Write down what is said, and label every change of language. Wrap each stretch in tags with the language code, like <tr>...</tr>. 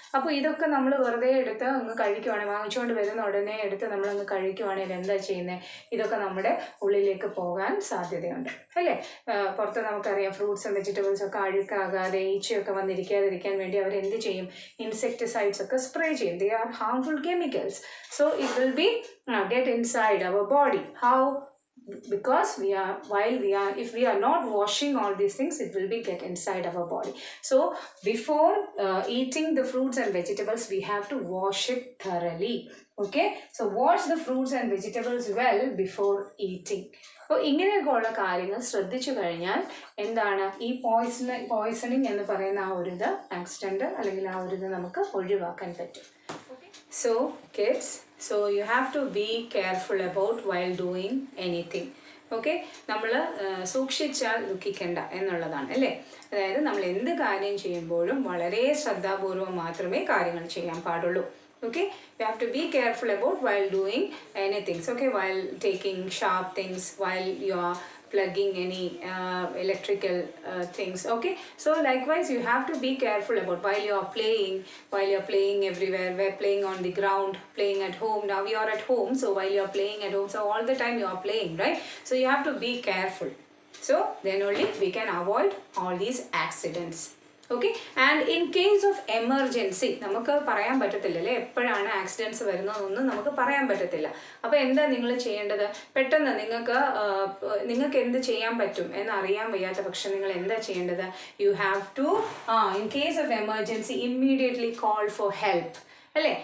<ml>അപ്പോൾ ഇതൊക്കെ നമ്മൾ വെറുതെ എടുത്ത് അങ്ങ് കഴിക്കുവാണെങ്കിൽ, വാങ്ങിച്ചുകൊണ്ട് വരുന്ന ഉടനെ എടുത്ത് നമ്മളങ്ങ് കഴിക്കുവാണെങ്കിൽ എന്താ ചെയ്യുന്നത്, ഇതൊക്കെ നമ്മുടെ ഉള്ളിലേക്ക് പോകാൻ സാധ്യതയുണ്ട് അല്ലേ. പുറത്ത് നമുക്കറിയാം ഫ്രൂട്ട്സ് ആൻഡ് വെജിറ്റബിൾസ് ഒക്കെ അഴുക്കാകാതെ ഈച്ചയൊക്കെ വന്നിരിക്കാതിരിക്കാൻ വേണ്ടി അവരെന്ത് ചെയ്യും, ഇൻസെക്ടിസൈഡ്സ് ഒക്കെ സ്പ്രേ ചെയ്യും.</ml> <en>They are harmful chemicals, so it will be get inside our body. How? Because if we are not washing all these things, it will be get inside our body. So before eating the fruits and vegetables, we have to wash it thoroughly. Okay, so wash the fruits and vegetables well before eating.</en> <ml>അപ്പോൾ ഇങ്ങനെയൊക്കെയുള്ള കാര്യങ്ങൾ ശ്രദ്ധിച്ചു കഴിഞ്ഞാൽ എന്താണ്, ഈ poisoning എന്ന് പറയുന്ന ആ ഒരു ഇത് ആക്സിഡൻറ്റ് അല്ലെങ്കിൽ ആ ഒരു ഇത് നമുക്ക് ഒഴിവാക്കാൻ പറ്റും.</ml> <en>So kids, so you have to be careful about while doing anything.</en> <ml>Okay, നമ്മൾ സൂക്ഷിച്ചാൽ ദുഃഖിക്കേണ്ട എന്നുള്ളതാണ് അല്ലേ. അതായത് നമ്മൾ എന്ത് കാര്യം ചെയ്യുമ്പോഴും വളരെ ശ്രദ്ധാപൂർവം മാത്രമേ കാര്യങ്ങൾ ചെയ്യാൻ പാടുള്ളൂ.</ml> <en>Okay, you have to be careful about while doing anything. Okay, while taking sharp things, while you are plugging any electrical things. Okay, so likewise you have to be careful about while you are playing everywhere. We're playing on the ground, playing at home. Now you are at home, so while you are playing at home, so all the time you are playing, right? So you have to be careful, so then only we can avoid all these accidents.</en> <ml>Okay,</ml> <en>and in case of emergency</en> <ml>നമുക്ക് പറയാൻ പറ്റത്തില്ലല്ലേ, എപ്പോഴാണ് accidents വരുന്നതെന്നൊന്നും നമുക്ക് പറയാൻ പറ്റത്തില്ല. അപ്പോൾ എന്താ നിങ്ങൾ ചെയ്യേണ്ടത്, പെട്ടെന്ന് നിങ്ങൾക്ക് എന്ത് ചെയ്യാൻ പറ്റും എന്നറിയാൻ വയ്യാത്ത പക്ഷം നിങ്ങൾ എന്താ ചെയ്യേണ്ടത്,</ml> <en>you have to in case of emergency immediately call for help</en> <ml>അല്ലേ.</ml>